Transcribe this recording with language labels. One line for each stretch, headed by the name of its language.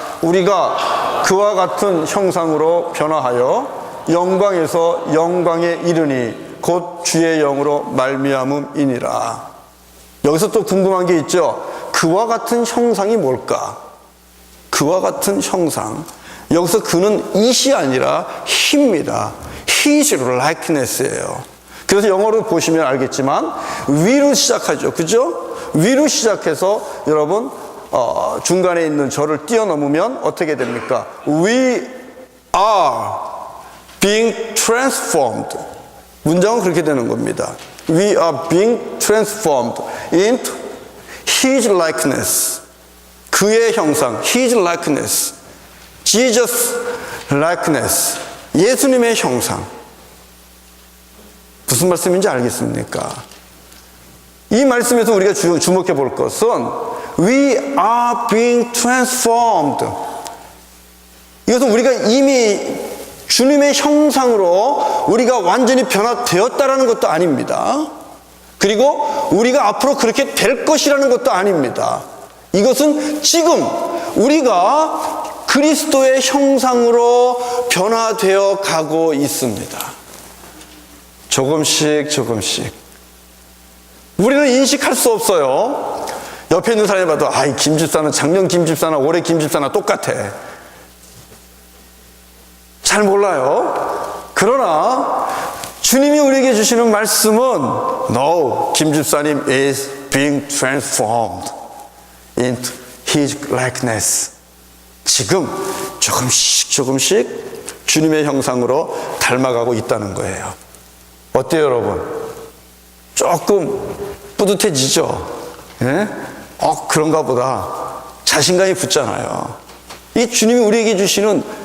Korean: 우리가 그와 같은 형상으로 변화하여 영광에서 영광에 이르니 곧 주의 영으로 말미암음이니라. 여기서 또 궁금한 게 있죠. 그와 같은 형상이 뭘까? 그와 같은 형상. 여기서 그는 it이 아니라 he입니다.
English: his likeness예요.
Korean: 그래서 영어로 보시면 알겠지만 위로 시작하죠. 그죠? 위로 시작해서 여러분 중간에 있는 저를 뛰어넘으면 어떻게 됩니까?
English: We are being transformed.
Korean: 문장은 그렇게 되는 겁니다.
English: We are being transformed into His likeness.
Korean: 그의 형상,
English: His likeness. Jesus likeness.
Korean: 예수님의 형상. 무슨 말씀인지 알겠습니까? 이 말씀에서 우리가 주목해 볼 것은
English: We are being transformed.
Korean: 이것은 우리가 이미 주님의 형상으로 우리가 완전히 변화되었다라는 것도 아닙니다. 그리고 우리가 앞으로 그렇게 될 것이라는 것도 아닙니다. 이것은 지금 우리가 그리스도의 형상으로 변화되어 가고 있습니다. 조금씩 우리는 인식할 수 없어요. 옆에 있는 사람이 봐도 이 김집사는 작년 김집사나 올해 김집사나 똑같아. 잘 몰라요.
English: 그러나 주님이 우리에게 주시는 말씀은 No, 김집사님 is being transformed into His likeness.
Korean: 지금 조금씩 주님의 형상으로 닮아가고 있다는 거예요. 어때요, 여러분? 조금 뿌듯해지죠? 예? 그런가 보다. 자신감이 붙잖아요. 이 주님이 우리에게 주시는